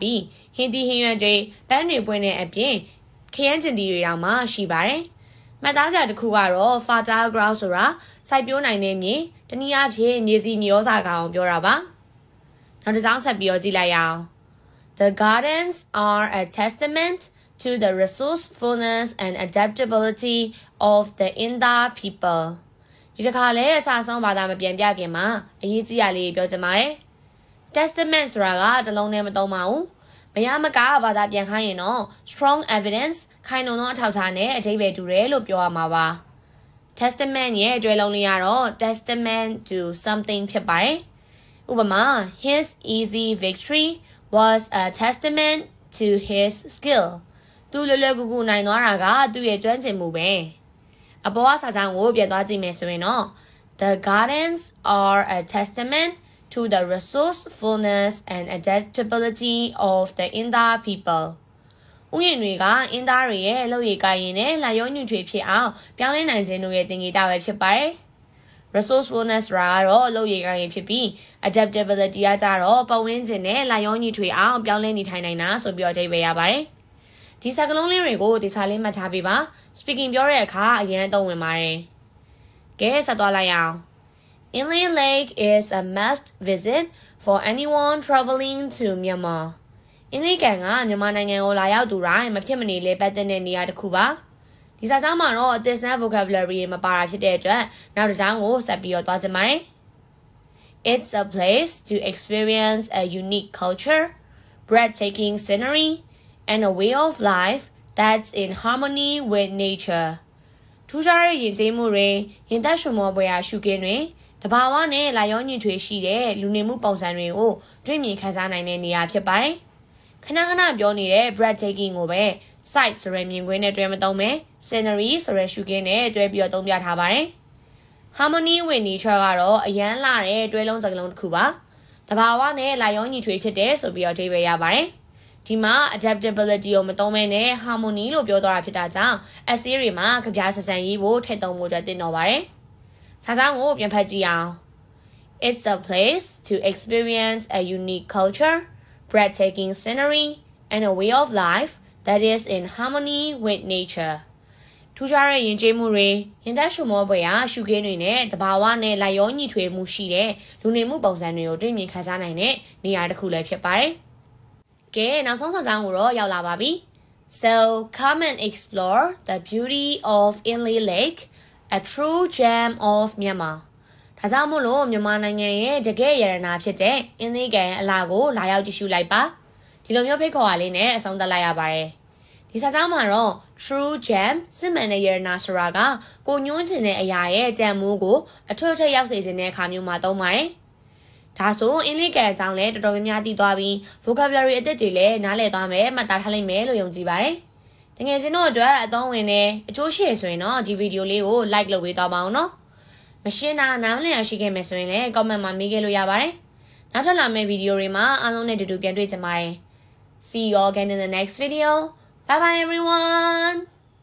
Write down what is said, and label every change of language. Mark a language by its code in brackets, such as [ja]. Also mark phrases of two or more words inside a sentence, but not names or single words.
[my] ပြီးဟင်းသီးဟင်းရွက်တွေပန်းတွေပွင့်တဲ့အပြင်ခရမ်းကျင်သီးတွေတောင်မှရှိပါတယ်။မှတ်သားစရာတစ်ခုကတော့ [en] fertile ground [my] ဆိုတာစိုက်ပျိုးနိုင်တဲ့မြေတနည်းအားဖြင့်မြေစီမြေဩဇာကောင်းပြောတာပါ။နောက်တစ်ကြောင်းဆက်ပြီးတော့ကြည့်လိုက်ရအောင်။ [en] The gardens are a testament to the resourcefulness and adaptability of the Inle people. [my] ဒီတစ်ခါလဲအစားဆုံးဘာသာမပြန်ပြခင်မှာအရေးကြီးရလေးပြောချင်ပါတယ်။ testament ဆိုတာကတလုံးနဲ့မသုံးပါဘူး။မရမကဘာသာပြန်ခိုင်းရင်တော့ [en] strong evidence [my] ခိုင်လုံသောအထောက်အထားနဲ့အဓိပ္ပာယ်တူတယ်လို့ပြောရမှာပါ။ testament ရဲ့အတွဲလုံးလေးကတော့ [en] testament to something [my] ဖြစ်ပါတယ်။ဥပမာ [en] his easy victory was a testament to his skill. [my] သူလွယ်လွယ်ကူကူနိုင်သွားတာကသူ့ရဲ့ကျွမ်းကျင်မှုပဲ။အပေါ်ကစာကြောင်းကိုပြန်သွားကြည့်မယ်ဆိုရင်တော့ [en] The gardens are a testament to the resourcefulness and adaptability of the Inle people. [my] ဥယျာဉ်တွေကအင်းသားတွေရဲ့လုပ်ရည်ကိုင်ရည်နဲ့လာရောညွှန်ချွေဖြစ်အောင်ပြောင်းလဲနိုင်ခြင်းတို့ရဲ့သင်္ကေတပဲဖြစ်ပါတယ်။ resourcefulness ကတော့လုပ်ရည်ကိုင်ရည်ဖြစ်ပြီး adaptability ကကြတော့ပတ်ဝန်းကျင်နဲ့လာရောညွှန်ချွေအောင်ပြောင်းလဲနေထိုင်နိုင်တာဆိုပြီးတော့အဓိပ္ပာယ်ရပါတယ်။ဒီစကားလုံးလေးတွေကိုဒီစာလေးမှတ်ထားပေးပါ။ speaking ပြောတဲ့အခါအရင်အသုံးဝင်ပါတယ်။ကဲဆက်သွားလိုက်အောင်။ [en] Inle Lake is a must visit for anyone traveling to Myanmar. [my] အင်းလေးကန်ကမြန်မာနိုင်ငံကိုလာရောက်သူတိုင်းမဖြစ်မနေလေပတ်တဲ့နေရာတစ်ခုပါဒီစာကြောင်းမှာတော့ [en] this and vocabulary [my] မပါတာဖြစ်တဲ့အတွက်နောက်တစ်ကြောင်းကိုဆက်ပြီးတော့သွားကြည့်မယ် [en] It's a place to experience a unique culture, breathtaking scenery, and a way of life that's in harmony with nature. [my] ထူးခြားတဲ့ယဉ်ကျေးမှုတွေရင်သက်ရှုမောပွေရာရှုခင်းတွေတဘာဝနဲ့လာရောညှိထွေရှိတဲ့လူနေမှုပုံစံတွေကိုတွေ့မြင်ခံစားနိုင်တဲ့နေရာဖြစ်ပါတယ်ခ ဏခဏပြောနေတဲ့ breathtaking ကိုပဲ sight ဆိုရယ်မြင်ကွင်းနဲ့တွဲမသုံးပဲ scenery ဆိုရယ်ရှုခင်းနဲ့တွဲပြီးတော့သုံးပြထားပါတယ် harmony [en] with nature [my] ကတော့အရန်လာတဲ့တွဲလုံးစကားလုံးတစ်ခုပါတဘာဝနဲ့လာရောညီထွေဖြစ်တဲ့ဆိုပြီးတော့အဓိပ္ပာယ်ရပါတယ်ဒီမှာ adaptability ကိုမသုံးဘဲနဲ့ harmony လို့ပြောသွားတာဖြစ်တာကြောင့် essay တွေမှာကြပြဆန်ဆန်ရေးဖို့ထည့်သုံးဖို့အတွက်တင်တော့ပါတယ်စာကြောင်းကိုပြန်ဖတ်ကြည့်အောင် [en] It's a place to experience a unique culture, breathtaking scenery, and a way of life that is in harmony with nature. [my] ထူးခြားတဲ့ယဉ်ကျေးမှုတွေရင်သက်ရှုမောပွေရာရှုခင်းတွေနဲ့တဘာဝနဲ့လာရောညီထွေမှုရှိတဲ့လူနေမှုပုံစံတွေကိုတွေ့မြင်ခံစားနိုင်တဲ့နေရာတစ်ခုလည်းဖြစ်ပါတယ်။ကဲနောက်ဆုံးစာကြောင်းကိုတော့ရောက်လာပါပြီ။ [en] So come and explore the beauty of Inle Lake, a true gem of Myanmar. [my] ဒါကြောင့်မို့လို့မြန်မာနိုင်ငံရဲ့တကယ်ရတနာဖြစ်တဲ့အင်းလေးကန်အလားကိုလာရောက်ကြည့်ရှုလိုက်ပါဒီလိုမျိုးဖိတ်ခေါ်အားလေးနဲ့အဆုံးသတ်လိုက်ရပါတယ်ဒီစာကြော င်းမှာတော့ [en] true gem [my] စစ်မှန်တဲ့ရတနာဆိုတာကကိုညွှန်းချင်တဲ့အရာရဲ့ကြံမိုးကိုအထွတ်အထိပ်ရောက်စေခြင်းတဲ့အခါမျိုးမှာ သုံးပါတယ်ဒါဆိုအင်းလေးကန်အကြောင်းလည်းတော်တော်များများသိသွားပြီး vocabulary အသစ်တွေလည်းနားလည်သွားမယ်မှတ်သားထားလိမ့်မယ်လို့ယုံကြည်ပါတယ်တကယ်စင်တို့အတွက်အသုံးဝင်တဲ့အကျိုးရှိရဆိုရင်တော့ဒီဗီဒီယိုလေးကို like လုပ်ပေးသွားပါအောင်နော်မရှင်းတာနားမလည်အောင်ရှိခဲ့မယ်ဆိုရင်လည်း comment မှာမေးခဲ့လို့ရပါတယ်။နောက်ထပ်လာမယ့်ဗီဒီယိုတွေမှာအားလုံးနဲ့တူတူပြန်တွေ့ကြပါမယ်။ [en] See you all again in the next video. Bye bye everyone.